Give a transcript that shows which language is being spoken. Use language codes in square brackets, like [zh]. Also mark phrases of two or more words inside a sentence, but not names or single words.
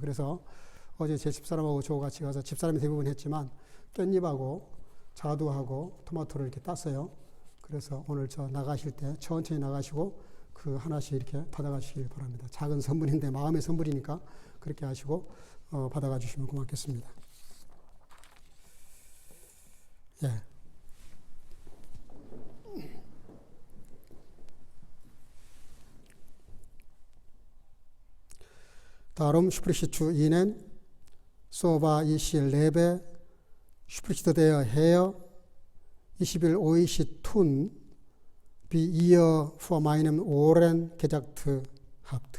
[ko] 그래서 어제 제 집사람하고 저 같이 가서 집사람이 대부분 했지만 깻잎하고 자두하고 토마토를 이렇게 땄어요. 그래서 오늘 저 나가실 때 천천히 나가시고 그 하나씩 이렇게 받아가시길 바랍니다. 작은 선물인데 마음의 선물이니까 그렇게 하시고 받아가 주시면 고맙겠습니다. [de] Darum spricht zu ihnen, so war ich lebe, spricht der Herr, ich will euch tun, wie ihr vor meinen Ohren gesagt habt.